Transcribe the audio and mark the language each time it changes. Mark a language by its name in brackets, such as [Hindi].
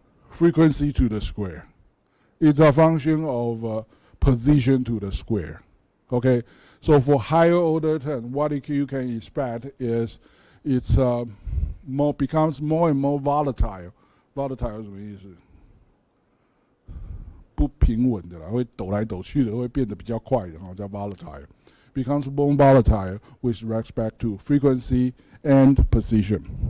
[English] Frequency to the square. It's a function of position to the square. Okay, so for higher order term, what you can expect is it's becomes more and more volatile. [Chinese] Volatile 是什么意思？不平稳的啦，会抖来抖去的，会变得比较快的，叫 volatile. [English] Becomes more volatile with respect to frequency and position.